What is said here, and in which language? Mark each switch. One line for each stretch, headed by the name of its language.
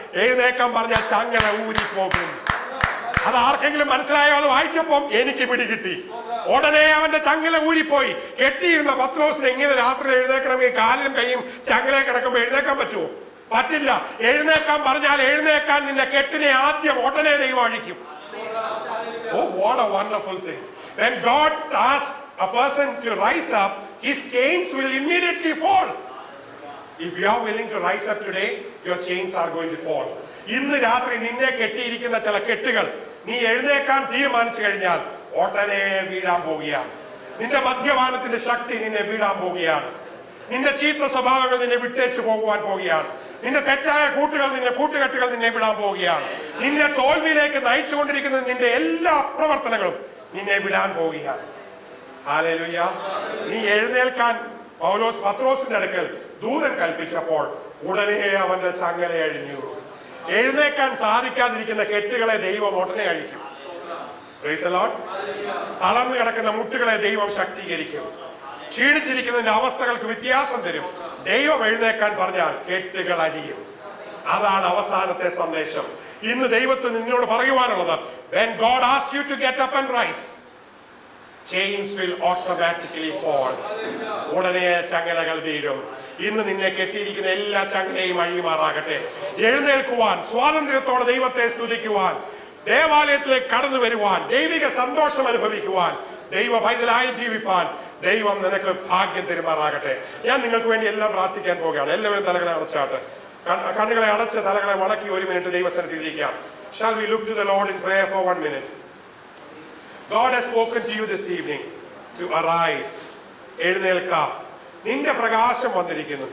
Malayalam: എഴുന്നേക്കാൻ പറഞ്ഞാൽ ചങ്ങല ഊരിപ്പോകും. അത് ആർക്കെങ്കിലും മനസ്സിലായോ? അത് വായിച്ചപ്പം എനിക്ക് പിടികിട്ടി. ഉടനെ അവന്റെ ചങ്ങല ഊരിപ്പോയി. കെട്ടിയിരുന്ന പത്രോസിന് ഇങ്ങനെ രാത്രി എഴുന്നേക്കണമെങ്കിൽ കാലിലും കൈയും ചങ്ങല കിടക്കുമ്പോൾ എഴുന്നേക്കാൻ പറ്റുമോ? പറ്റില്ല. എഴുന്നേക്കാൻ പറഞ്ഞാൽ എഴുന്നേക്കാൻ നിന്റെ കെട്ടിനെ ആദ്യം ഉടനെ ദൈവം അഴിക്കും.
English: Oh, what a wonderful thing. When God asks a person to rise up, his chains will immediately fall. If you are willing to rise up today, your chains are going to fall.
Malayalam: ഇന്ന് രാത്രി നിന്നെ കെട്ടിയിരിക്കുന്ന ചില കെട്ടുകൾ നീ എഴുന്നേക്കാൻ തീരുമാനിച്ചു കഴിഞ്ഞാൽ ഉടനെ വീഴാൻ പോവുകയാണ്. നിന്റെ മദ്യപാനത്തിന്റെ ശക്തി നിന്നെ വീഴാൻ പോവുകയാണ്. നിന്റെ ചീത്ത സ്വഭാവങ്ങൾ നിന്നെ വിട്ടേച്ചു പോകുവാൻ പോവുകയാണ്. നിന്റെ തെറ്റായ കൂട്ടുകെട്ടുകൾ നിന്നെ വിടാൻ പോവുകയാണ്. നിന്നെ തോൽവിയിലേക്ക് നയിച്ചുകൊണ്ടിരിക്കുന്ന നിന്റെ എല്ലാ പ്രവർത്തനങ്ങളും നിന്നെ വിടാൻ പോവുകയാണ്.
English: Hallelujah.
Malayalam: നീ എഴുന്നേൽക്കാൻ പത്രോസിന്റെ അടുക്കൽ ദൂതൻ കൽപ്പിച്ചപ്പോൾ ഉടനെ അവന്റെ ചങ്ങല അഴിഞ്ഞു. എഴുന്നേക്കാൻ സാധിക്കാതിരിക്കുന്ന കെട്ടുകളെ ദൈവം ഉടനെ അഴിക്കും.
English: Praise the Lord.
Malayalam: തളർന്നു കിടക്കുന്ന മുട്ടുകളെ ദൈവം ശക്തീകരിക്കും. ക്ഷീണിച്ചിരിക്കുന്നതിന്റെ അവസ്ഥകൾക്ക് വ്യത്യാസം തരും. ദൈവം എഴുന്നേക്കാൻ പറഞ്ഞാൽ കെട്ടുകൾ അഴിയും. അതാണ് അവസാനത്തെ സന്ദേശം. ഇന്ന് ദൈവത്തിന് നിന്നോട് പറയുവാനുള്ളത്,
English: when God asks you to get up and rise, chains will automatically fall.
Malayalam: ഉടനെ ചങ്ങലകൾ വീഴും. ഇന്ന് നിന്നെ കെട്ടിയിരിക്കുന്ന എല്ലാ ചങ്ങലയും അഴിയുമാറാകട്ടെ. എഴുന്നേൽക്കുവാൻ, സ്വാതന്ത്ര്യത്തോടെ ദൈവത്തെ സ്തുതിക്കുവാൻ, ദേവാലയത്തിലേക്ക് കടന്നു വരുവാൻ, ദൈവിക സന്തോഷം അനുഭവിക്കുവാൻ, ദൈവ പൈതലായി ജീവിപ്പാൻ ദൈവം നിനക്ക് ഭാഗ്യം തരുമാറാകട്ടെ. ഞാൻ നിങ്ങൾക്ക് വേണ്ടി എല്ലാം പ്രാർത്ഥിക്കാൻ പോകുകയാണ്. എല്ലാവരും തലകളെ അടച്ചാട്ട്, കണ്ണുകളെ അടച്ച് തലകളെ മടക്കി ഒരു മിനിറ്റ് ദൈവസന്നിധിയിൽ ഇരിക്കാം.
English: Shall we look to the Lord in prayer for 1 minute? God has spoken to you this evening to arise.
Malayalam: എഴുന്നേൽക്ക, നിന്റെ പ്രകാശം വന്നിരിക്കുന്നു.